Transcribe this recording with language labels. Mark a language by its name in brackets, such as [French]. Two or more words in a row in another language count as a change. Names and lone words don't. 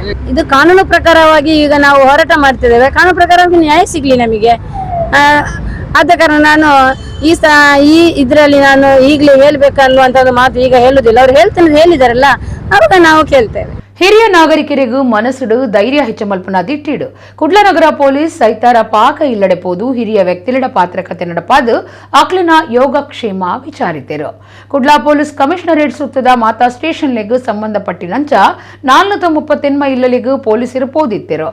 [Kannada] ಇದು ಕಾನೂನು ಪ್ರಕಾರವಾಗಿ ಈಗ ನಾವು ಹೋರಾಟ ಮಾಡ್ತಿದ್ದೇವೆ. ಕಾನೂನು ಪ್ರಕಾರವಾಗಿ ನ್ಯಾಯ ಸಿಗ್ಲಿ ನಮಗೆ. ಆದ ಕಾರಣ ನಾನು ಈ ಇದರಲ್ಲಿ ನಾನು ಈಗಲೇ ಹೇಳ್ಬೇಕನ್ನುವಂತ ಒಂದು ಮಾತು ಈಗ ಹೇಳುದಿಲ್ಲ. ಅವ್ರು ಹೇಳಿದಾರಲ್ಲ, ಅವಾಗ ನಾವು ಕೇಳ್ತೇವೆ. [Tulu] ಹಿರಿಯ ನಾಗರಿಕರಿಗೂ ಮನಸ್ಸುಡು ಧೈರ್ಯ ಹೆಚ್ಚಮಲ್ಪನ ದಿಟ್ಟಿಡು ಕುಡ್ಲನಗರ ಪೊಲೀಸ್ ಸೈತಾರ ಪಾಕ ಇಲ್ಲಡೆ ಪೋದು ಹಿರಿಯ ವ್ಯಕ್ತಿಲಿಡ ಪಾತ್ರಕತೆ ನಡಪಾದು ಅಕ್ಲಿನ ಯೋಗಕ್ಷೇಮ ವಿಚಾರಿತೆರು. ಕುಡ್ಲಾ [English] police commissionerate [Tulu] ಸುತ್ತದ ಮಾತಾ ಸ್ಟೇಷನ್ಲೆಗ್ ಸಂಬಂಧಪಟ್ಟಿನಂಚ 430 ಇಲ್ಲಲೆಗ್ ಪೊಲೀಸರು ಪೋದಿತ್ತೆರು.